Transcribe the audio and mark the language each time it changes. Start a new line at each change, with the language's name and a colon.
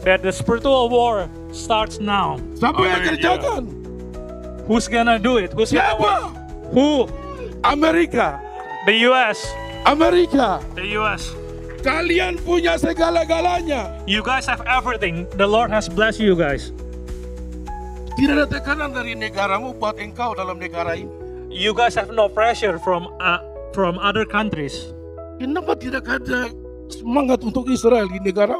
English: that the spiritual war starts now.
Indonesian: Siapa yang kerjakan?
English: Who's gonna do it?
Indonesian: Siapa?
English: Who?
Indonesian: Amerika.
English: The US.
Indonesian: Amerika.
English: The US.
Indonesian: Kalian punya segala-galanya.
English: You guys have everything. The Lord has blessed you guys.
Indonesian: Tidak ada tekanan dari negaramu buat engkau dalam negara ini.
English: You guys have no pressure from other countries.
Indonesian: Kenapa tidak ada semangat untuk Israel di negara?